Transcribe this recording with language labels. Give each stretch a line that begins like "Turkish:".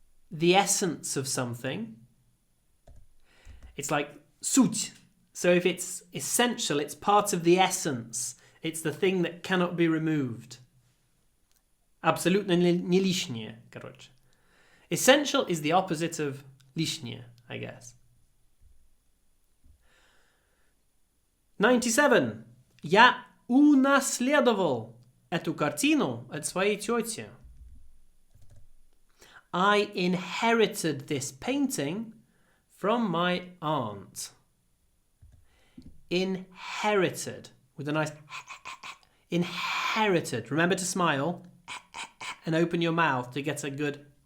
English: The essence of something. It's like sуть. So if it's essential, it's part of the essence. It's the thing that cannot be removed.
Russian: Абсолютно не лишнее, короче.
English: Essential is the opposite of лишнее, I guess. 97.
Russian: Я унаследовал эту картину от своей тети.
English: I inherited this painting from my aunt. Inherited. With a nice... Inherited. Remember to smile and open your mouth to get a good...